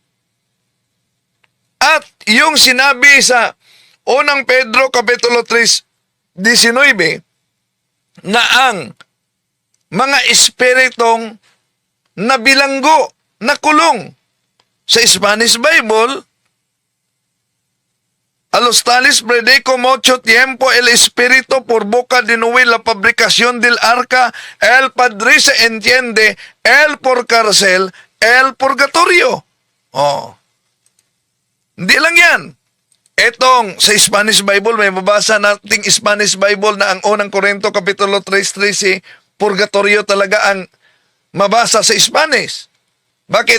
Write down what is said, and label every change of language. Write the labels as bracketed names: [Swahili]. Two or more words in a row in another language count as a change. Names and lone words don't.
[Filipino] At yung sinabi sa unang Pedro Kapitulo 3:19 na ang mga espiritong nabilanggo, nakulong. Sa Spanish Bible, [Spanish] a los tales predico mucho tiempo el Espíritu por boca de Noé la fabricación del arca, el Padre se entiende, el por cárcel, el purgatorio. [Filipino] Hindi lang yan. Etong sa Spanish Bible, may mabasa nating Spanish Bible na ang unang Korinto Kapitulo 3:13, purgatorio talaga ang mabasa sa Spanish. Bakit?